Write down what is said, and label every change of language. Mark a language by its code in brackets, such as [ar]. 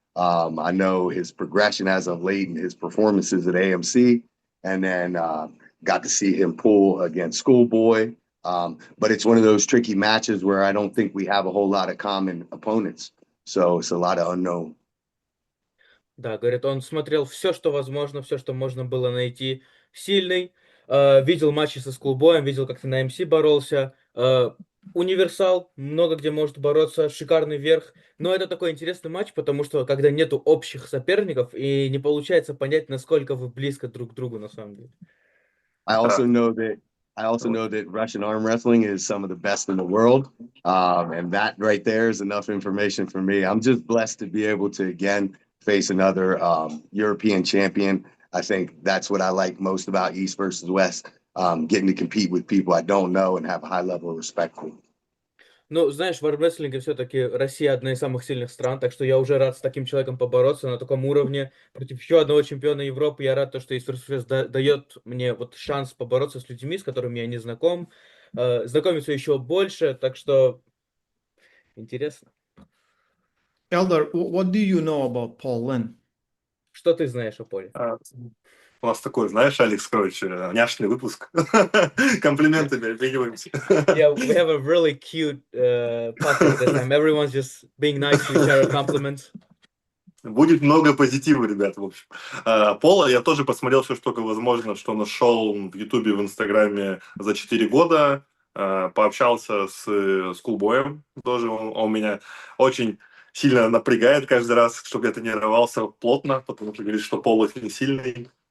[en] I know his progression as of late and his performances at AMC, and then got to see him pull against Schoolboy. But it's one of those tricky matches where I don't think we have a whole lot of common opponents. So it's a lot of unknown. [ru] Да, говорит, он смотрел все, что возможно, все, что можно было найти. Сильный, видел матчи со Скулбоем, видел, как ты на МС боролся. Универсал, много где может бороться, шикарный верх. Но это такой интересный матч, потому что когда нету общих соперников и не получается понять, насколько вы близко друг к другу на самом деле. [en] I also know that I also know that Russian arm wrestling is some of the best in the world. And that right there is enough information for me. I'm just blessed to be able to again face another European champion. I think that's what I like most about East versus West. Getting to compete with people I don't know and have a high level of respect for. [ru] Ну, знаешь, в армрестлинге все-таки Россия одна из самых сильных стран, так что я уже рад с таким человеком побороться на таком уровне против еще одного чемпиона Европы. Я рад, то, что East дает мне вот шанс побороться с людьми, с которыми я не знаком, знакомиться еще больше, так что интересно. [en] Eldar, what do you know about Paul Linn? [ru] Что ты знаешь о Поле? У нас такой, знаешь, Алекс, короче, няшный выпуск. Комплиментами обмениваемся. [en] Yeah, we have a really cute podcast this time. Everyone's just being nice to each other, compliments. [ru] Будет много позитива, ребят, в общем. Пола я тоже посмотрел все, что только возможно, что нашел в Ютубе, в Инстаграме за 4 года. Пообщался с Кулбоем тоже. Он меня очень сильно напрягает каждый раз, чтобы я тренировался плотно, потому что говорит, что Пол очень сильный.